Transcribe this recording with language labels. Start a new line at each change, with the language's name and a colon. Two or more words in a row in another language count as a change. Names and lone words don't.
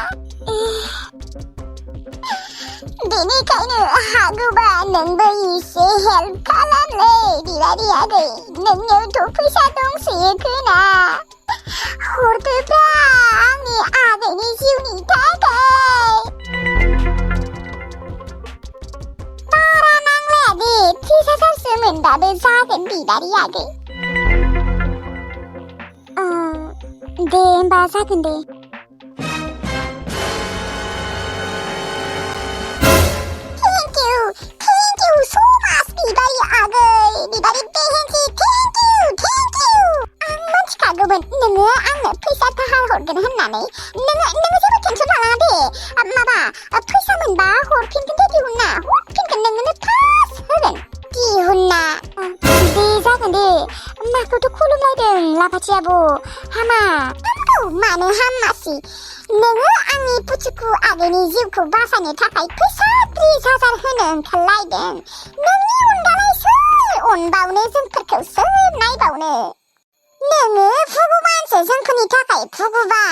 Bodo: बेनिखायनो हागौबा नोंबो एसे हेल्प खालामलै बिबारि आगै नोंनियावथ' फैसा दंसोयो खोना हरदोब्रा आंनि आगैनि जिउनि थाखाय बारा नांलाया दे 30,000सो मोनबाबो जागोन बिबारि आगै दे होमबा जागोन दे
English: Thank you so much
Bodo: बिबारि आगै बिबारि बेहेनसि
English: thank you
Bodo: आं मोनथिखागौमोन नोङो आंनो फैसा दाहार हरगोन होननानै नोङो जेबो टेनसन लानाङा दे माबा फैसा मोनबा हरफिनगोन दे दिहुनना हरफिनगोन नोंनो फार्स्ट होगोन दिहुनना दे जागोन दे माखौथ' खुलुमलायदों लाफाथि आब' हामा नंगौ मानो हामासि नोङो आंनि पुचुकु आगैनि जिउखौ बासायनो थाखाय फैसा 30,000 होनो ओंखारलायदों नोंनि अनगालाय सोर अनबावनो जोंफोरखौ सोर नायबावनो नोङो भगबानसो जोंफोरनि थाखाय भगबान